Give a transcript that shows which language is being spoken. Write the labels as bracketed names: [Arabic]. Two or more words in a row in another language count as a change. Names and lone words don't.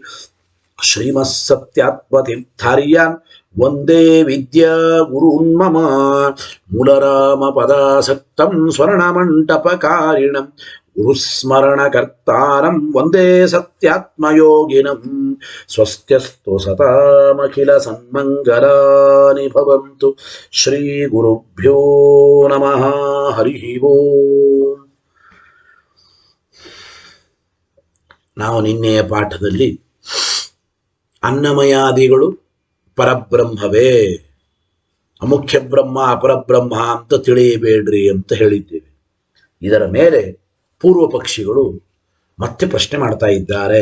[Sanskrit] श्रीमत्सत्यात्मतीर्थार्यान् वन्दे विद्या गुरून् मम मूलरामपदासक्तं स्वर्णमण्टपकारिणं गुरुस्मरणकर्तारं वन्दे सत्यात्मयोगिनं स्वस्त्यस्तु सतामखिलसन्मङ्गलानि भवन्तु श्रीगुरुभ्यो नमः हरिः ಓಂ. [Kannada] ನಾವು ನಿನ್ನೆಯ ಪಾಠದಲ್ಲಿ ಅನ್ನಮಯಾದಿಗಳು ಪರಬ್ರಹ್ಮವೇ, ಅಮುಖ್ಯ ಬ್ರಹ್ಮ ಅಪರಬ್ರಹ್ಮ ಅಂತ ತಿಳಿಯಬೇಡ್ರಿ ಅಂತ ಹೇಳಿದ್ದೇವೆ. ಇದರ ಮೇಲೆ ಪೂರ್ವ ಪಕ್ಷಿಗಳು ಮತ್ತೆ ಪ್ರಶ್ನೆ ಮಾಡ್ತಾ ಇದ್ದಾರೆ.